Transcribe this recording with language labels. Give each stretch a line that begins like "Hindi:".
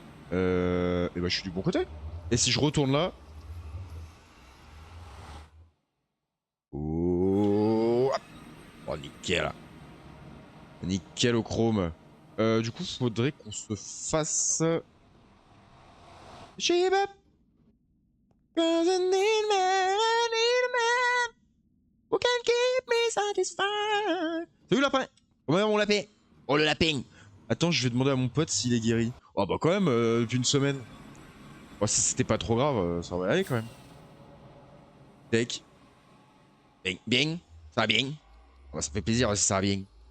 French: Et bah, je suis du bon côté. Et si je retourne là. Oh, oh nickel. Nickel au chrome. Du coup, faudrait qu'on se fasse. J'ai up.
English: Cause I need a man who can keep me satisfied.
French: Salut lapin. Ouais, mon lapin. Oh le lapin. Attends, je vais demander à mon pote s'il est guéri. Oh bah quand même, depuis une semaine. Oh, si c'était pas trop grave, ça va aller quand même. Tech. Bien, bien. Ça va bien. Oh, ça fait plaisir si ça va bien.